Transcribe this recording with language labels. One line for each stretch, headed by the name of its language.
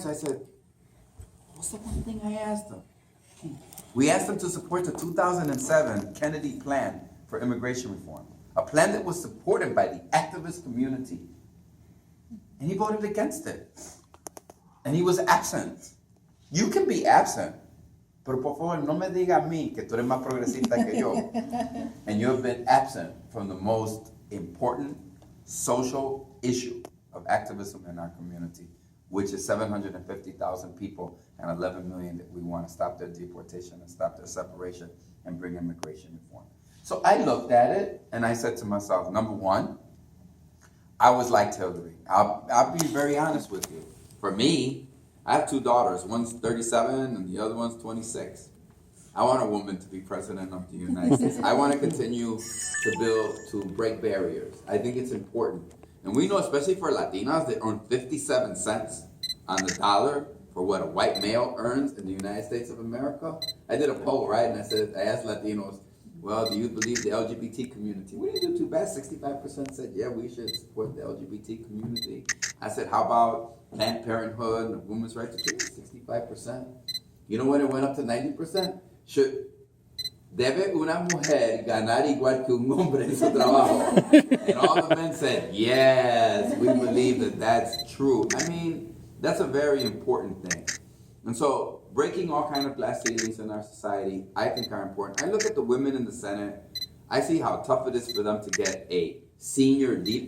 English: So I said, what's the one thing I asked him? We asked him to support the 2007 Kennedy Plan for Immigration Reform, a plan that was supported by the activist community. And he voted against it. And he was absent. You can be absent
Spanish: Pero por favor, no me diga a mí que tú eres más progresista que yo.
English: And you have been absent from the most important social issue of activism in our community, which is 750,000 people and 11 million that we want to stop their deportation and stop their separation and bring immigration reform. So I looked at it and I said to myself, number one, I was like Hillary. I'll be very honest with you. For me, I have two daughters. One's 37 and the other one's 26. I want a woman to be president of the United States. I want to continue to break barriers. I think it's important. And we know, especially for Latinas, that earn 57 cents on the dollar for what a white male earns in the United States of America. I did a poll, right? And I asked Latinos, well, do you believe the LGBT community? We didn't do too bad. 65% said, yeah, we should support the LGBT community. I said, how about Planned Parenthood and women's right to choose? 65%. You know when it went up to 90%?
Spanish: Debe una mujer ganar igual que un hombre en su trabajo?
English: And all the men said, yes, we believe that that's true. I mean, that's a very important thing. And so breaking all kind of glass ceilings in our society, I think are important. I look at the women in the Senate. I see how tough it is for them to get a senior lead.